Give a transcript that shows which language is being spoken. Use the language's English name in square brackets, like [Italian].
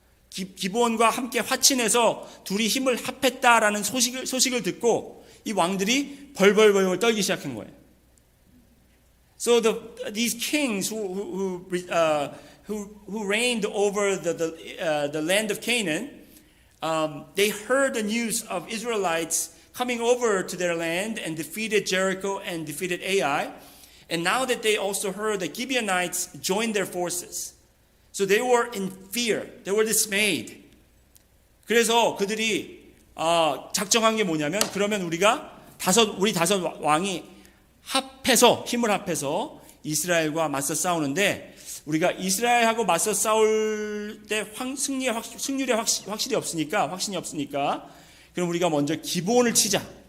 [Korean] 기브온과 함께 화친해서 둘이 힘을 합했다라는 소식을 듣고 이 왕들이 벌벌벌 떨기 시작한 거예요. [English] So these kings who reigned over the land of Canaan, they heard the news of Israelites coming over to their land and defeated Jericho and defeated Ai, and now that they also heard the Gibeonites joined their forces, so they were in fear, they were dismayed. [Korean] 그래서 그들이 작정한 게 뭐냐면 그러면 우리 다섯 왕이 힘을 합해서 이스라엘과 맞서 싸우는데 우리가 이스라엘하고 맞서 싸울 때 승률이 확신이 없으니까 그럼 우리가 먼저 기브온을 치자.